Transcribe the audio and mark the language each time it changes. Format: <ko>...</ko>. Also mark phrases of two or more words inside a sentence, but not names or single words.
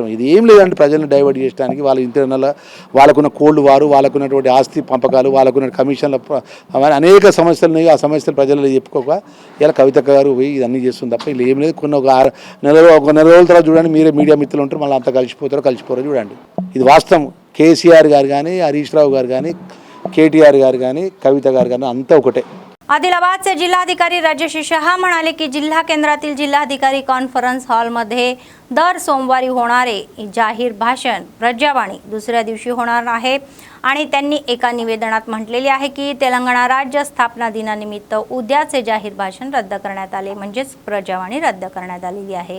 <te>ఇది ఏం లేదంటే ప్రజలను డైవర్ట్ చేయడానికి వాళ్ళ ఇంటర్నల్ వాళ్ళకున్న కోల్డ్ వారు, వాళ్ళకున్నటువంటి ఆస్తి పంపకాలు, వాళ్ళకున్న కమిషన్ల అనేక సమస్యలు ఉన్నాయి. ఆ సమస్యలు ప్రజల్లో చెప్పుకోక ఇలా కవితక్క గారు పోయి ఇదన్నీ చేస్తుంది తప్ప ఇలా ఏం లేదు. ఒక నెల రోజుల తర్వాత చూడండి, మీరే మీడియా మిత్రులు ఉంటారు, మళ్ళీ అంతా కలిసిపోరో చూడండి. ఇది వాస్తవం. కేసీఆర్ గారు కానీ, హరీష్ రావు గారు కానీ, కేటీఆర్ గారు కానీ, కవిత గారు అంత ఒకటే.</te> <mr>आदिलाबादचे जिल्हाधिकारी राजेश शहा म्हणाले की जिल्हा केंद्रातील जिल्हाधिकारी कॉन्फरन्स हॉलमध्ये दर सोमवारी होणारे जाहीर भाषण प्रजावाणी दुसऱ्या दिवशी होणार आहे आणि त्यांनी एका निवेदनात म्हटलेले आहे की तेलंगणा राज्य स्थापना दिनानिमित्त उद्याचे जाहीर भाषण रद्द करण्यात आले, म्हणजेच प्रजावाणी रद्द करण्यात आलेली आहे.</mr>